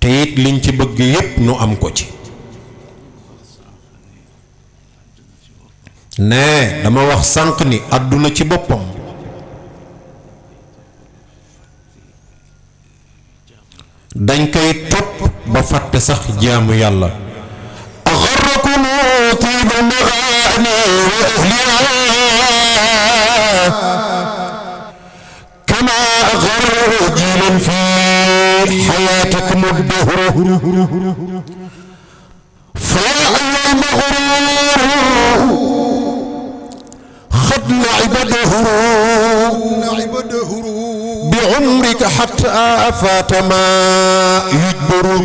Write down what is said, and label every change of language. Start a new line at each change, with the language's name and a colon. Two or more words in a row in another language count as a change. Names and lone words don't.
Wolof: liñ ci bëgg yépp nu am ko ci ne dama wax sànq ni àdduna ci boppam dañ koy topp ba fàtte sax jaamu yàlla
Arabic: أغركم طيب المغاني وأهلها كما أغر جيلا في حياتكم الدهر فيا أيها المغرور خذ لعب دهر بعمرك حتى فات ما يجبر